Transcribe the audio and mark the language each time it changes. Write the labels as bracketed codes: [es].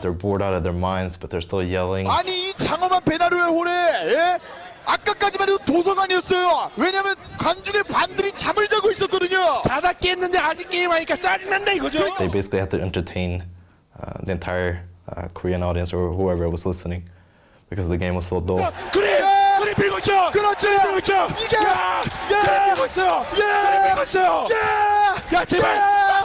[ko] They're bored out of their minds, but they're still yelling. 아니 이 장엄한 베나루의 홀에 예? 아까까지만 해도 도서관이었어요. 왜냐면 관중의 반들이 잠을 자고 있었거든요. 자다 깼는데 아직 게임하니까 짜증난다 이거죠. [en] They basically had to entertain the entire Korean audience or whoever was listening because the game was so dull. [ko] 그래 밀고 있죠. 그렇지. 밀고 있죠. 이게 그래 밀고 있어요. 그래 밀고 있어요. 야 제발.